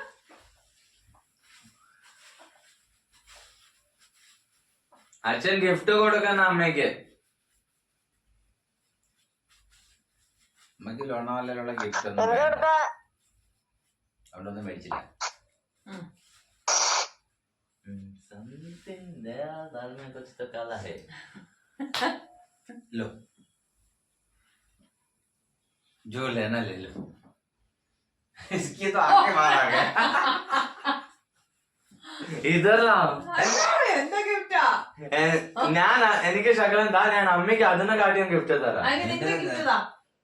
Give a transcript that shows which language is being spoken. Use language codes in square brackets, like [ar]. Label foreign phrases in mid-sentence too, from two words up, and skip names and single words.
[ml] അച്ഛൻ ഗിഫ്റ്റ് കൊടുക്കുന്ന അമ്മയ്ക്ക്. അമ്മക്ക് ലോണാവാലുള്ള ഗിഫ്റ്റ് ഒന്നും വേണ്ട. അവിടൊന്നും മേടിച്ചില്ല. [en] Something there, [hi] दाल में कुछ तो काला है. लो जो लेना ले लो. इसकी तो आंखें बाहर आ गए. [ml] ഇതെല്ലാം എന്താ ഗിഫ്റ്റാ? ഞാൻ എനിക്ക് ശകലം താ, ഞാൻ അമ്മയ്ക്ക് അതിനെ കാട്ടിയും ഗിഫ്റ്റ് തരാം. അതിന് നിന്റെ ഗിഫ്റ്റ്